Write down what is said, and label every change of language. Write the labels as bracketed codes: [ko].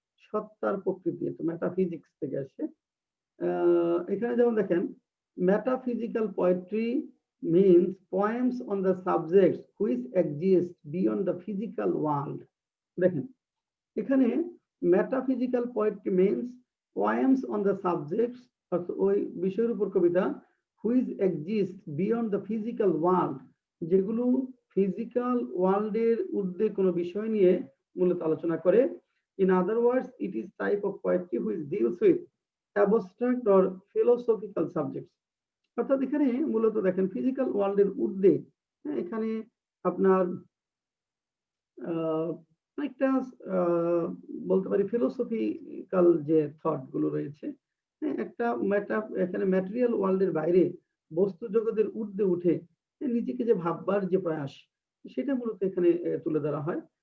[bn] সত্তার প্রকৃতি, এটা মেটাফিজিক্স থেকে আসে। এখানে যেমন দেখেন, [en] Metaphysical poetry means poems on the subjects which exist beyond the physical world. [bn] দেখেন এখানে metaphysical poetry [en] means poems on the subjects, [bn] অর্থাৎ ওই বিষয়ের উপর কবিতা, [en] which exist beyond the physical world, [bn] যেগুলো ফিজিক্যাল ওয়ার্ল্ডের ঊর্ধ্বে কোনো বিষয় নিয়ে মূলত আলোচনা করে। [en] In other words, it is type of poetry which deals with abstract or philosophical subjects. [bn] অর্থাৎ এখানে মূলত দেখেন ফিজিক্যাল ওয়ার্ল্ডের ঊর্ধ্বে, এখানে আপনার একটা বলতে পারি ফিলোসফিক্যাল যে থট গুলো রয়েছে, একটা এখানে ম্যাটেরিয়াল ওয়ার্ল্ডের বাইরে বস্তু জগতের ঊর্ধ্বে উঠে নিজেকে যে ভাববার যে প্রয়াস, সেটা মূলত এখানে তুলে ধরা হয়।